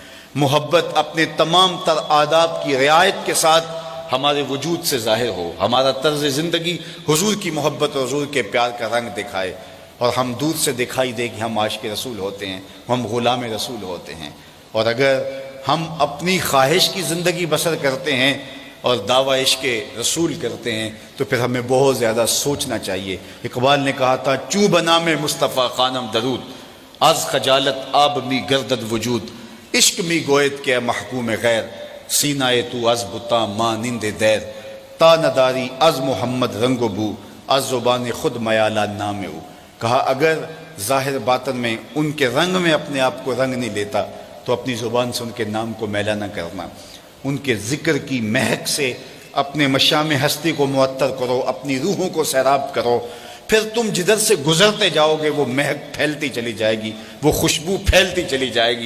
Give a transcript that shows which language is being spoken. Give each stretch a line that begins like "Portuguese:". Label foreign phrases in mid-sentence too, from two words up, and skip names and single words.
Urdu: محبت اپنے تمام تر آداب کی رعایت کے ساتھ ہمارے وجود سے ظاہر ہو، ہمارا طرز زندگی حضور کی محبت اور حضور کے پیار کا رنگ دکھائے، اور ہم دور سے دکھائی دے کہ ہم عاشق رسول ہوتے ہیں، ہم غلام رسول ہوتے ہیں۔ اور اگر ہم اپنی خواہش کی زندگی بسر کرتے ہیں اور دعوی عشق رسول کرتے ہیں تو پھر ہمیں بہت زیادہ سوچنا چاہیے۔ اقبال نے کہا تھا
Persian: چوں بنا میں مصطفیٰ خانم درود، از خجالت آب می گردد وجود، عشق می گوید کہ محکوم غیر، سینہ تو از بتا مانند دیر، تا نداری از محمد رنگ و بو، از زبان خود میالہ نام او۔
Urdu: کہا اگر ظاہر باطن میں ان کے رنگ میں اپنے آپ کو رنگ نہیں لیتا تو اپنی زبان سے ان کے نام کو میلہ نہ کرنا، ان کے ذکر کی مہک سے اپنے مشام ہستی کو معطر کرو، اپنی روحوں کو سیراب کرو، پھر تم جدھر سے گزرتے جاؤ گے وہ مہک پھیلتی چلی جائے گی، وہ خوشبو پھیلتی چلی جائے گی۔